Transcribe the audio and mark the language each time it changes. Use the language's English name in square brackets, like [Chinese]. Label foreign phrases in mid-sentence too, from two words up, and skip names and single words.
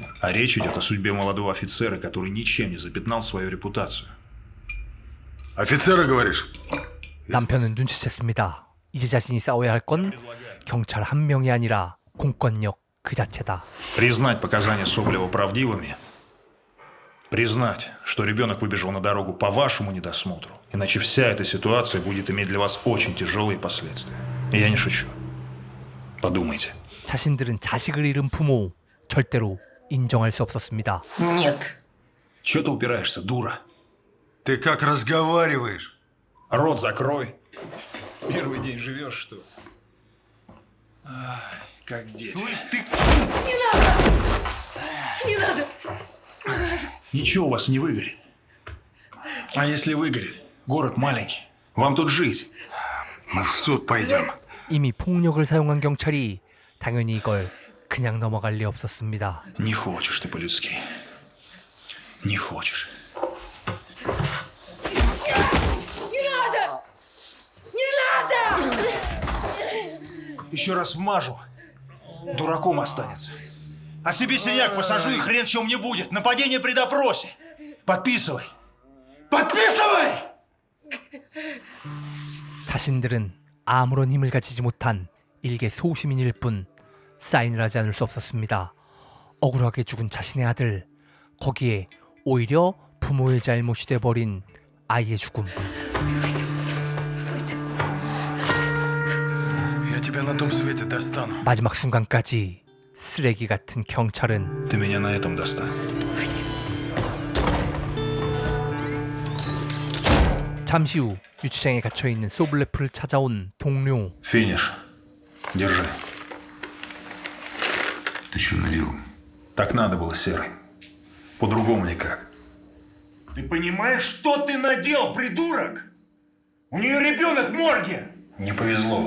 [Russian] А речь идет о судьбе молодого офицера, который ничем не запятнал свою репутацию. Офицера, говоришь? [Korean] 남편은 눈치챘습니다. 이제 자신이 싸워야 할 건 경찰 한 명이 아니라 공권력 그 자체다. [Russian] Признать показания Соболева правдивыми. Признать, что ребенок выбежал на дорогу по вашему недосмотру. Иначе вся эта ситуация будет иметь для вас очень тяжелые последствия. И я не шучу. Подумайте. [Korean] 자신들은 자식을 잃은 부모 절대로 인정할 수 없었습니다. [Russian] Нет. Чего ты упираешься, дура? Ты как разговариваешь? Рот закрой. Первый день живешь, что ли? Ай, как дети. Слышь, ты... Не надо! Не надо! Ничего у вас не выгорит. А если выгорит? Город маленький. Вам тут жить. Мы в суд пойдем. [Korean] 이미 폭력을 사용한 경찰이 당연히 이걸 그냥 넘어갈 리 없었습니다. [Russian] Не хочешь ты по-людски. Не хочешь. Не надо! Не надо! Еще раз вмажу. Дураком останется. А себе синяк посажу, и хрен в чем не будет. Нападение при допросе. Подписывай. Подписывай! [Korean] 자신들은 아무런 힘을 가지지 못한 일개 소시민일 뿐 사인을 하지 않을 수 없었습니다. 억울하게 죽은 자신의 아들, 거기에 오히려 부모의 잘못이 돼버린 아이의 죽음. [Russian] Я тебя на том свете достану. [Korean] 마지막 순간까지 쓰레기 같은 경찰은 [Russian] Ты меня на этом достань. [Korean] 잠시 후 유치장에 갇혀있는 소블레프를 찾아온 동료. [Russian] Финиш. Держи. Ты что наделал? Так надо было, Серый. По-другому никак. Ты понимаешь, что ты наделал, придурок? У нее ребенок в морге. Не повезло.